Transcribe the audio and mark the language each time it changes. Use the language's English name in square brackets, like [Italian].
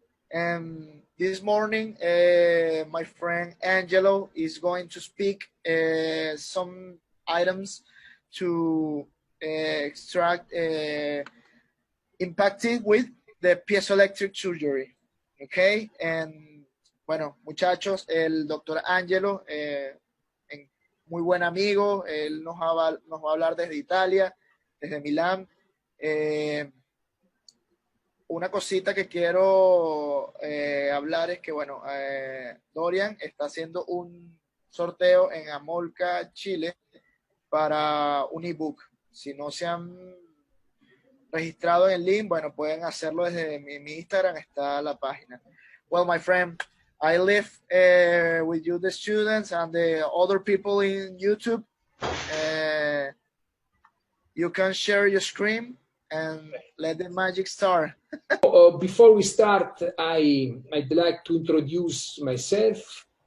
[English] And this morning, my friend Angelo is going to speak some items to extract impacted with the piezoelectric surgery. Okay, and [Spanish] bueno, muchachos, el doctor Angelo, muy buen amigo, él nos va a hablar desde Italia, desde Milán. Una cosita que quiero hablar es que, bueno, Dorian está haciendo un sorteo en Amolca, Chile, para un ebook. Si no se han registrado en el link, bueno, pueden hacerlo desde mi Instagram, está la página. [English] Well, my friend, I live with you, the students, and the other people in YouTube. you can share your screen and let the magic start. Before we start, I'd like to introduce myself.